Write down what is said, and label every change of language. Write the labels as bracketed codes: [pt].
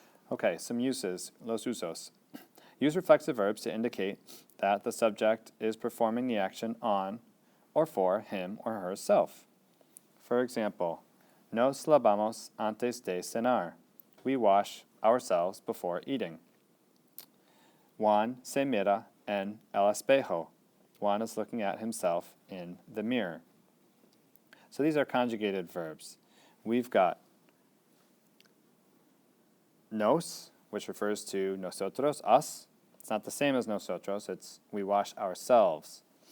[en] Okay, some uses, [es] los usos. [en] Use reflexive verbs to indicate that the subject is performing the action on or for him or herself. For example, [es] nos lavamos antes de cenar. [en] We wash ourselves before eating. [es] Juan se mira en el espejo. [en] Juan is looking at himself in the mirror. So these are conjugated verbs. We've got nos, which refers to nosotros, us. It's not the same as nosotros, it's we wash ourselves.